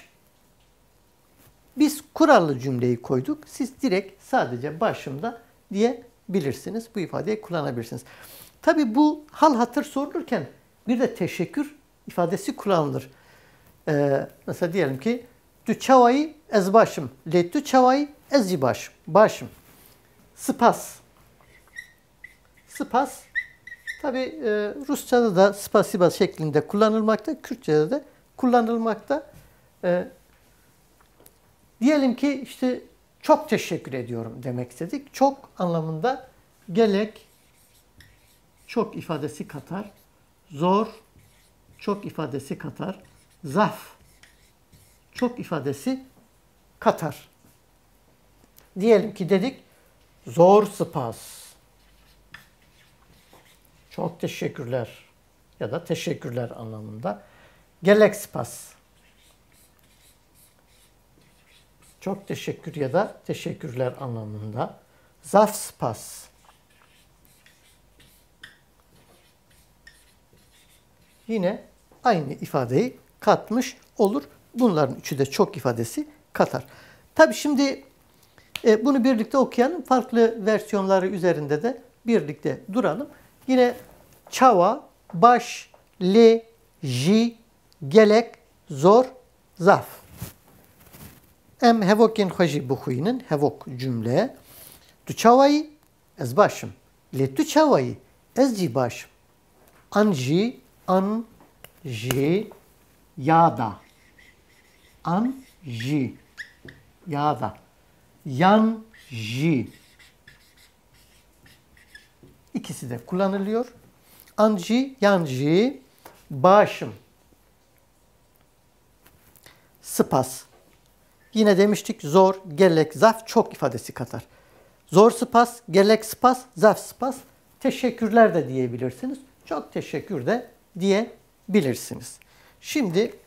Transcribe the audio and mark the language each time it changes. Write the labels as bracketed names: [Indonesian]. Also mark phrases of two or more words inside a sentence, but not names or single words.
[Turkish] Biz kurallı cümleyi koyduk. Siz direkt sadece başımda diyebilirsiniz. Bu ifadeyi kullanabilirsiniz. Tabi bu hal hatır sorulurken bir de teşekkür ifadesi kullanılır. Mesela diyelim ki [Kurdish] tu çavayı ez başım. Letü çavayı ez başım. Başım. Spas. Spas. [Turkish] Tabi Rusça'da da spasiba şeklinde kullanılmakta. Kürtçe'de de kullanılmakta. Diyelim ki işte çok teşekkür ediyorum demek istedik. Çok anlamında gelek çok ifadesi katar. Zor çok ifadesi katar. Zaf çok ifadesi katar. Diyelim ki dedik [Kurdish] zor spas. [Turkish] Çok teşekkürler ya da teşekkürler anlamında. [Kurdish] Gelek spas. [Turkish] Çok teşekkür ya da teşekkürler anlamında. [Kurdish] Zaf spas. [Turkish] Yine aynı ifadeyi katmış olur. Bunların üçü de çok ifadesi katar. Tabi şimdi bunu birlikte okuyalım. Farklı versiyonları üzerinde de birlikte duralım. [Kurdish] Yine çava, baş, gelek, zor, zaf. Em hevokin hoji buhuyinin hevok cümle. Tu çavayı ez başım. Le tu çavayı ez başım. Anji yada. Anji yada. Yanji. [Turkish] İkisi de kullanılıyor. [Kurdish] Anji, yanji, başım. Spas. [Turkish] Yine demiştik [Kurdish] zor, gelek, zaf [Turkish] çok ifadesi katar. [Kurdish] Zor spas, gelek spas, zaf spas. [Turkish] Teşekkürler de diyebilirsiniz. Çok teşekkür de diyebilirsiniz. Şimdi